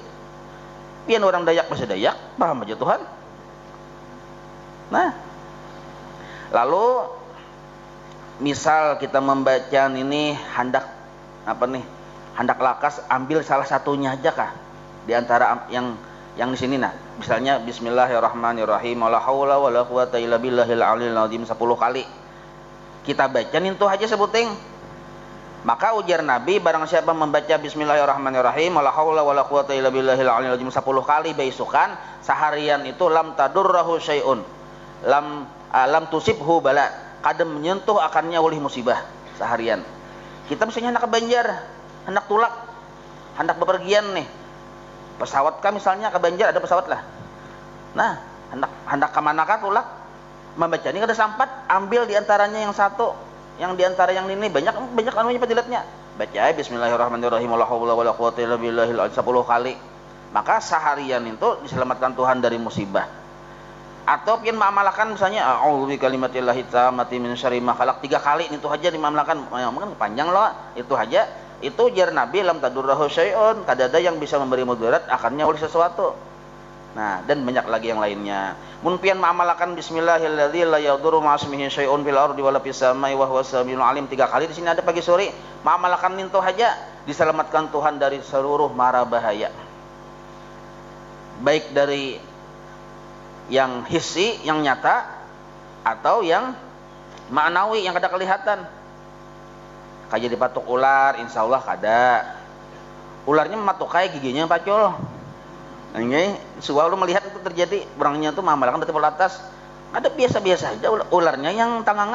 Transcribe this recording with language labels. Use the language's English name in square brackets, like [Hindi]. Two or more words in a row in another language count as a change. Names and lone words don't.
[Banjar] Pian orang Dayak bahasa Dayak, paham aja Tuhan. Nah, lalu misal kita membaca ini hendak hendak lakas, ambil salah satunya aja kah di antara yang di sini. Nah, misalnya [Arabic] بسم الله الرحمن الرحيم ولا حول ولا قوة إلا بالله العلي العظيم [Banjar] 10 kali. Kita baca itu aja sebuting. Maka ujar Nabi, barang siapa membaca [Arabic] بسم الله الرحمن الرحيم ولا حول ولا قوة إلا بالله العلي العظيم [Banjar] 10 kali baisukan, seharian itu [Arabic] لم تضره شيء. لم تصبه بلاء. [Banjar] Kada menyentuh akannya oleh musibah seharian. Kita misalnya hendak ke Banjar, hendak tulak, hendak bepergian nih. Pesawat kah misalnya ke Banjar, ada pesawat lah. Nah, hendak ke mana kah tulak, membaca ini kada sampat, ambil diantaranya yang satu. Yang diantara yang ini banyak anunya fadilatnya. Baca [Arabic] بسم الله الرحمن الرحيم ولا حول ولا قوة إلا بالله [Banjar] 10 kali. Maka seharian itu diselamatkan Tuhan dari musibah. Atau pian mengamalkan misalnya [Arabic] أعوذ بكلمات الله التامات من شر ما خلق [Banjar] 3 kali itu aja diamalkan. Mungkin panjang loh itu aja. Itu jar Nabi [Arabic] لم تضره شيء, [Banjar] kada ada yang bisa memberi mudarat akannya oleh sesuatu. Nah, dan banyak lagi yang lainnya. Mun pian mengamalkan [Arabic] بسم الله الذي لا يضر مع اسمه شيء في الأرض ولا في السماء وهو السميع العليم [Banjar] 3 kali di sini ada pagi sore. Mengamalkan itu aja diselamatkan Tuhan dari seluruh mara bahaya. Baik dari yang hissi, yang nyata, atau yang ma'nawi, yang kada kelihatan. Kayak dipatuk ular, [Arabic] إن شاء الله [Banjar] kada. Ularnya mematuk kayak giginya pacul. Ini selalu melihat itu terjadi. Orangnya itu mengamalkan dari atas. Ada biasa-biasa aja ularnya yang tanganga.